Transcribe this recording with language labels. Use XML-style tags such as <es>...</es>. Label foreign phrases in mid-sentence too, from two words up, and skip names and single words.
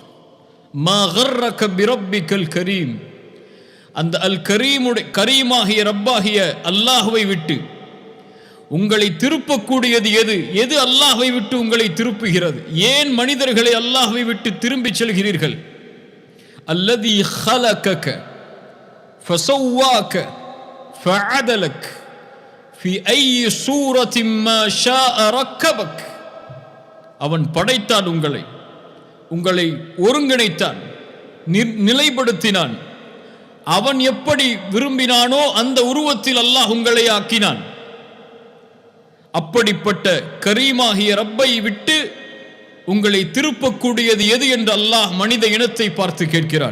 <ar>ما غرك بربك الكريم,</ar> <ta>அந்த அல் கரீமுடைய கரீமாகிய ரப்பாகிய அல்லாஹ்வை விட்டு உங்களை திருப்பக்கூடியது எது? எது அல்லாஹ்வை விட்டு உங்களை திருப்புகிறது? ஏன் மனிதர்களை அல்லாஹ்வை விட்டு திரும்பி செல்கிறீர்கள்?</ta> <ar>அல்லதி خلقك فسواك فعدلك في أي صورة ما شاء ركبك,</ar> <ta>அவன் படைத்தான், உங்களை ஒருங்கிணைத்தான், நிலைப்படுத்தினான். அவன் எப்படி விரும்பினானோ அந்த உருவத்தில் அல்லாஹ் உங்களை ஆக்கினான். அப்படிப்பட்ட கரீமாகிய ரப்பை விட்டு உங்களை திருப்பக்கூடியது எது என்று அல்லாஹ் மனித இனத்தை பார்த்து கேட்கிறான்.</ta>